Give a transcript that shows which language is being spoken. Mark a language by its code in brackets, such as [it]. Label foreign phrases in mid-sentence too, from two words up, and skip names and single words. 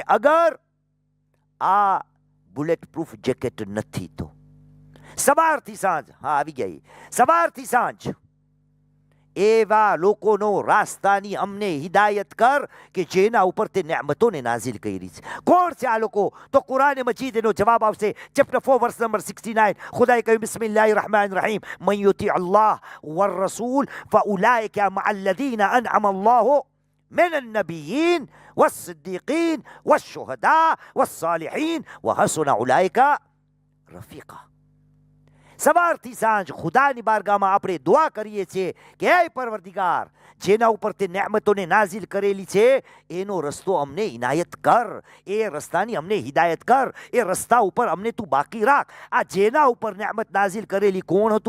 [gu] અગર આ [en] bullet proof jacket [gu] નથી તો સવારથી સાંજ, હા આવી ગયા, સવારથી સાંજ એવા લોકોનો રાસ્તાની અમને હિદાયત કર કે જેના ઉપર તે નેમતોને નાઝિલ કરી છે. કોણ છે આ લોકો? તો કુરાન મજીદ એનો જવાબ આવશે. [en] chapter 4 verse number 69 [gu] ખુદાએ કહ્યું [ar] بسم الله الرحمن الرحيم من يطع الله والرسول فأولئك مع الذين أنعم الله من النبيين والصديقين والشهداء والصالحين وحسن أولئك رفيقا. [gu] સવારથી સાંજ ખુદાની બારગામાં આપણે દુઆ કરીએ છીએ કે હે પરવરદિગાર, જેના ઉપર તે નેમતોને નાઝિલ કરેલી છે એનો રસ્તો અમને ઇનાયત કર, એ રસ્તાની અમને હિદાયત કર, એ રસ્તા ઉપર અમને તું બાકી રાખ. આ જેના ઉપર નેમત નાઝિલ કરેલી કોણ હતું?